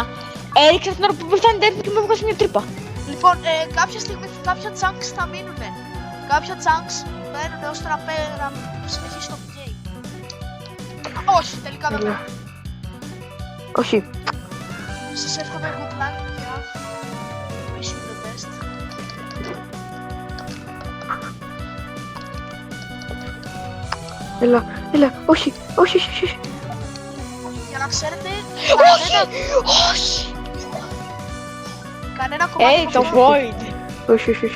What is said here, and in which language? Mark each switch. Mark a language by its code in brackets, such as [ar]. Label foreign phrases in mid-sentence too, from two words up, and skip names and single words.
[el] Έριξα την ώρα που πέφτανε τέτοια και με έβγαζε μια τρύπα. Λοιπόν, κάποια στιγμή κάποια chunks θα μείνουνε. Κάποια chunks μένουν ώστε να συνεχίσει το game. Όχι, τελικά δεν μένουν. Όχι. Σας εύχομαι [en] good luck, [el] παιδιά. [en] Wish you the best. [el] Έλα, όχι. Για να ξέρετε, Όχι! κανένα κομμάτι Το Void. Όχι.